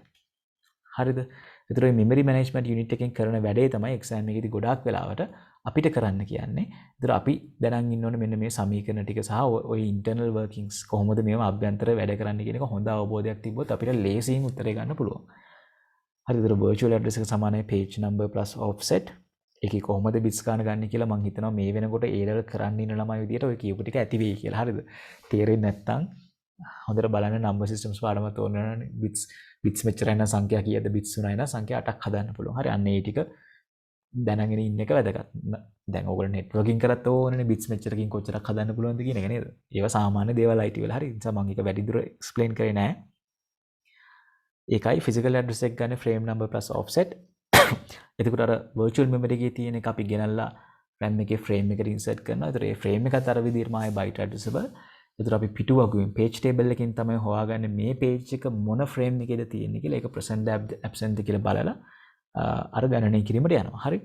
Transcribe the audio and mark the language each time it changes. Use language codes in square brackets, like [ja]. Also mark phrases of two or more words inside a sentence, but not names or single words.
[si] හරිද? ඒතර මේ [en] memory management unit [si] එකෙන් කරන වැඩේ තමයි exam එකේදී ගොඩාක් වෙලාවට අපිට කරන්න කියන්නේ. ඒතර අපි දැනන් ඉන්න ඕනේ මෙන්න මේ සමීකරණ ටික සහ ওই [en] internal workings [si] කොහොමද මේවා අභ්‍යන්තර වැඩ කරන්න කියන එක හොඳ අවබෝධයක් තිබ්බොත් අපිට ලේසියෙන් උත්තරේ ගන්න පුළුවන්. හරිද? ඒතර [en] virtual address [si] එක සමානයි [en] page number plus offset. [si] ඒකේ කොහොමද bits ගන්න ගන්න කියලා මම හිතනවා මේ වෙනකොට [en] A level [si] කරන්න ඉන්න ළමයි විදියට ඔය කියපු ටික ඇති වෙයි කියලා. හරිද? තේරෙන්නේ නැත්නම් හොඳට බලන්න [en] number systems [si] පාඩම තෝරනනේ bits මෙච්චරයි නම් සංඛ්‍යා කීයද bits 3යි නම් සංඛ්‍යා 8ක් හදන්න පුළුවන්. හරි අන්න ඒ ටික දැනගෙන ඉන්න එක වැදගත්. දැන් ඕගොල්ලෝ networking කරත් ඕනනේ bits මෙච්චරකින් කොච්චරක් හදන්න පුළුවන්ද කියන එක නේද? ඒවා සාමාන්‍ය දේවල් IT වල. හරි. ඒ නිසා මම ඒක වැඩිදුර explain කරේ නෑ. ඒකයි [en] physical address [si] එක ගන්න [en] frame number plus offset. [si] එතකොට අර [en] virtual memory [si] එකේ තියෙන එක අපි ගෙනල්ලා RAM එකේ frame එකට insert කරනවා. ඒතර ඒ frame එකත් අර විදිහටම ආයේ [en] byte addressable. [si] එතකොට අපි පිටුවගුවෙන් [en] page table [si] එකකින් තමයි හොයාගන්නේ මේ page එක මොන frame එකේද තියෙන්නේ කියලා. ඒක [en] present absent [si] කියලා බලලා අර ගණනය කිරීමට යනවා. හරි.